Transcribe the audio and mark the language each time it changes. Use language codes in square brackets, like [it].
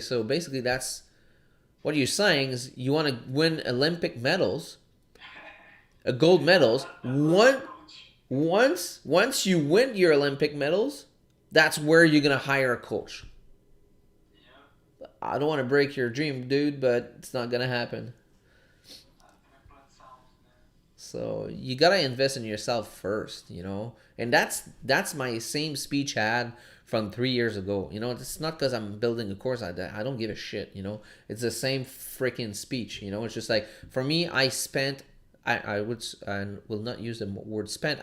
[en] So basically, that's what you're saying is you want to win Olympic medals, gold medals. And not a coach. Once you win your Olympic medals, that's where you're gonna hire a coach. Yeah. I don't want to break your dream, dude, but it's not gonna happen. [fr] Ça ferait pas de sens, man. [en] So you gotta invest in yourself first, you know. And that's my same speech I had from 3 years ago. You know, it's not because I'm building a course like that. I don't give a shit. You know, it's the same freaking speech. You know, it's just like for me, I would and will not use the word spent.